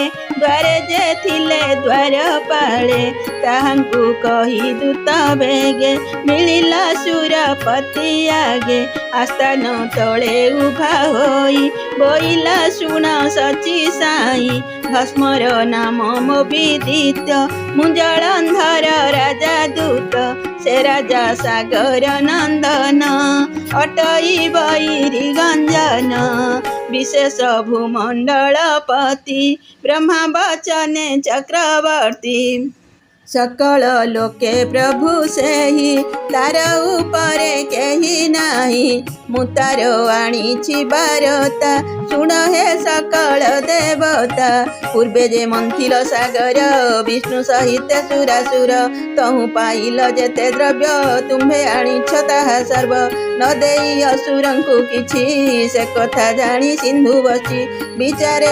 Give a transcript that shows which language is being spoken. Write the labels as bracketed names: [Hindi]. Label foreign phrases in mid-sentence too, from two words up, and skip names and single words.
[Odia] ଦ୍ୱାରେ ଯେ ଥିଲେ ଦ୍ୱାରପାଳେ ତାହାଙ୍କୁ କହି ଦୂତ ବେଗେ ମିଳିଲା ସୁରପତି ଆଗେ ଆସ୍ଥାନ ତଳେ ଉଭା ହୋଇ ବୋଇଲା ଶୁଣ ସଚି ସାଇ ଭସ୍ମର ନାମ ମୋ ବିଦିତ ମୁଁ ଜଳନ୍ଧର ରାଜା ଦୂତ ସେ ରାଜା ସାଗର ନନ୍ଦନ ଅଟଇ ବୈରୀ ଗଞ୍ଜନ ବିଶେଷ ଭୂମଣ୍ଡଳପତି ବ୍ରହ୍ମା ବଚନେ ଚକ୍ରବର୍ତ୍ତୀ ସକଳ ଲୋକେ ପ୍ରଭୁ ସେହି ତାର ଉପରେ କେହି ନାହିଁ ମୁଁ ତାର ଆଣିଛି ବାରତା ଶୁଣ ହେ ସକଳ ଦେବତା ପୂର୍ବେ ଯେ ମନ୍ଥିଲ ସାଗର ବିଷ୍ଣୁ ସହିତ ସୁରାସୁର ତହୁଁ ପାଇଲ ଯେତେ ଦ୍ରବ୍ୟ ତୁମ୍ଭେ ଆଣିଛ ତାହା ସର୍ବ ନ ଦେଇ ଅସୁରଙ୍କୁ କିଛି ସେ କଥା ଜାଣି ସିନ୍ଧୁ ବସି ବିଚାରେ